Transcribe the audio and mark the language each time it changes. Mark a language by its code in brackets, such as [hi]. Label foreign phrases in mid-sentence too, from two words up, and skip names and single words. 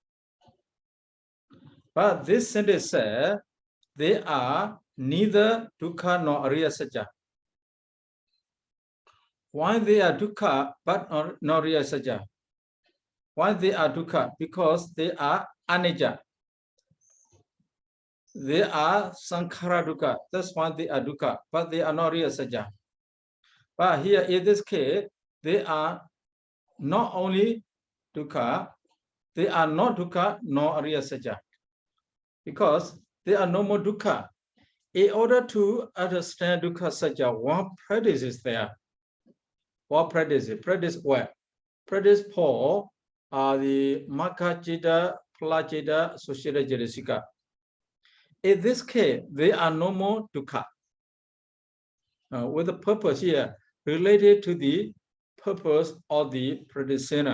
[en] But this sentence says, they are neither dukkha nor [pi] ariya satya. [en] Why they are dukkha, but not [pi] ariya satya? [en] Why they are dukkha? Because they are anicca. They are sankhara dukkha. That's why they are dukkha, but they are not [pi] ariya satya. [en] But here in this case, they are not only dukkha, they are not dukkha nor [pi] ariya satya. [en] Because they are no more dukkha. In order to understand [pi] dukkha satya, [en] one practice is there. What practice? Practice what? Practice for the [pi] Magga Citta, Phala Citta, [en] associated Cetasika. In this case, they are no more dukkha. With the purpose here related to the purpose of the practitioner.